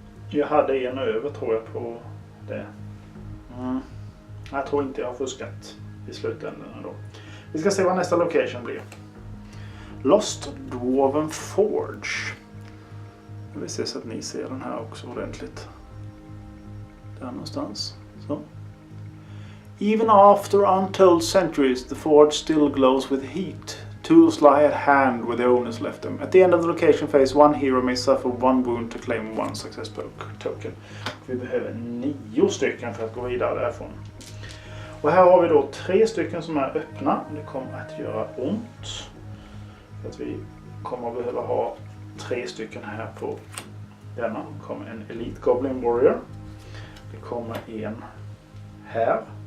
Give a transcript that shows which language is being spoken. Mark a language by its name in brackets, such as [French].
[Swedish] Jag hade en över, tror jag, på det. Jag tror inte jag har fuskat i slutändan ändå. Vi ska se vad nästa location blir. Lost Dwarven Forge. Jag vill se så att ni ser den här också ordentligt. Där någonstans. Så. [English] Even after untold centuries, the forge still glows with heat. Tools lie at hand where the owners left them. At the end of the location phase, one hero may suffer one wound to claim one success token. [Swedish] Vi behöver 9 stycken för att gå vidare därifrån. Och här har vi då 3 stycken som är öppna. Det kommer att göra ont. För att vi kommer att behöva ha 3 stycken här på denna. Det kommer en Elite Goblin Warrior. Det kommer en här.